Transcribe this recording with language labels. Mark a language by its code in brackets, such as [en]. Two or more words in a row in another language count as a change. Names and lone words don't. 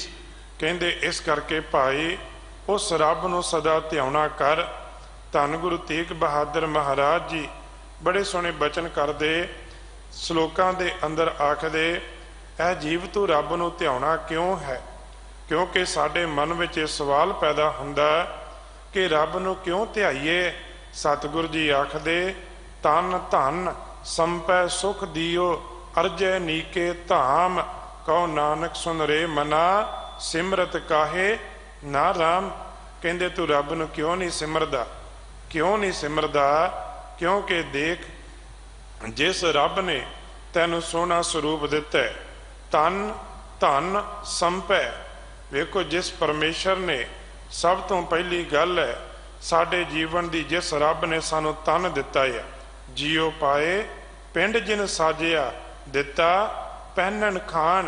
[pa] ਕਹਿੰਦੇ ਇਸ ਕਰਕੇ ਭਾਈ ਉਸ ਰੱਬ ਨੂੰ ਸਦਾ ਧਿਆਉਣਾ ਕਰ। ਧੰਨ ਗੁਰੂ ਤੇਗ ਬਹਾਦਰ ਮਹਾਰਾਜ ਜੀ ਬੜੇ ਸੋਹਣੇ ਬਚਨ ਕਰਦੇ, ਸ਼ਲੋਕਾਂ ਦੇ ਅੰਦਰ ਆਖਦੇ, ਇਹ ਜੀਵ ਤੂੰ ਰੱਬ ਨੂੰ ਧਿਆਉਣਾ ਕਿਉਂ ਹੈ? ਕਿਉਂਕਿ ਸਾਡੇ ਮਨ ਵਿੱਚ ਇਹ ਸਵਾਲ ਪੈਦਾ ਹੁੰਦਾ ਕਿ ਰੱਬ ਨੂੰ ਕਿਉਂ ਧਿਆਈਏ। ਸਤਿਗੁਰੂ ਜੀ ਆਖਦੇ ਤਨ ਧਨ ਸੰਪੈ ਸੁਖ ਦੀਓ ਅਰਜੈ ਨੀਕੇ ਧਾਮ ਕਹੋ ਨਾਨਕ ਸੁਨ ਰੇ ਮਨਾ ਸਿਮਰਤ ਕਾਹੇ ਨਾ ਰਾਮ। ਕਹਿੰਦੇ ਤੂੰ ਰੱਬ ਨੂੰ ਕਿਉਂ ਨਹੀਂ ਸਿਮਰਦਾ, ਕਿਉਂ ਨਹੀਂ ਸਿਮਰਦਾ, क्यों नहीं सिमरदा? ਕਿਉਂਕਿ ਦੇਖ ਜਿਸ ਰੱਬ ਨੇ ਤੈਨੂੰ ਸੋਹਣਾ ਸਰੂਪ ਦਿੱਤਾ ਹੈ, ਤਨ ਧਨ ਸੰਪੈ। ਵੇਖੋ ਜਿਸ ਪਰਮੇਸ਼ਰ ਨੇ ਸਭ ਤੋਂ ਪਹਿਲੀ ਗੱਲ ਹੈ ਸਾਡੇ ਜੀਵਨ ਦੀ, ਜਿਸ ਰੱਬ ਨੇ ਸਾਨੂੰ ਤਨ ਦਿੱਤਾ ਹੈ, ਜੀਉ ਪਾਏ ਪਿੰਡ ਜਿਨ ਸਾਜਿਆ ਦਿੱਤਾ ਪਹਿਨਣ ਖਾਣ।